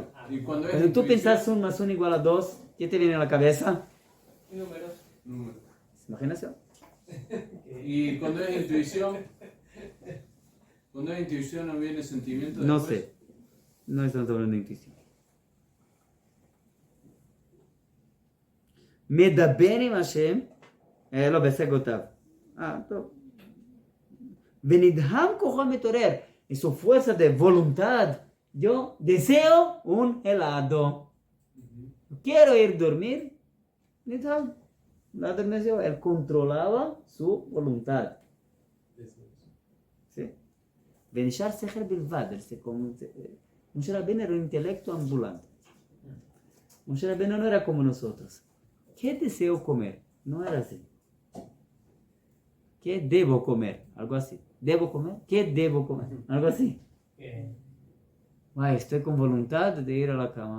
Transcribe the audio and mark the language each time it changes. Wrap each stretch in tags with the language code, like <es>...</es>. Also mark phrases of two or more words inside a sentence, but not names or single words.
<es>Y cuando es Cuando tú intuición- piensas 1 más 1 igual a 2, ¿qué te viene a la cabeza? Números. Número. Imaginación. Y cuando es intuición. Cuando es intuición no viene sentimiento. No después? sé. No estamos hablando de intuición.</es> <he>מדבר עם השם, לא בהשגותיו. טוב. ונדהם כוחו מתעורר.</he> <es>En su fuerza de voluntad, yo deseo un helado. Quiero ir a dormir. Nidham. La adormeció. Él controlaba su voluntad. ¿Sí?</es> <he>ונשאר שכל בלבד.</he> <es>Moshe Rabbeinu era un intelecto ambulante. Moshe Rabbeinu no era como nosotros. ¿Qué deseo comer? No era así. ¿Qué debo comer? Algo así. ¿Debo comer? ¿Qué debo comer? Algo así. Ay, estoy con voluntad de ir a la cama.</es>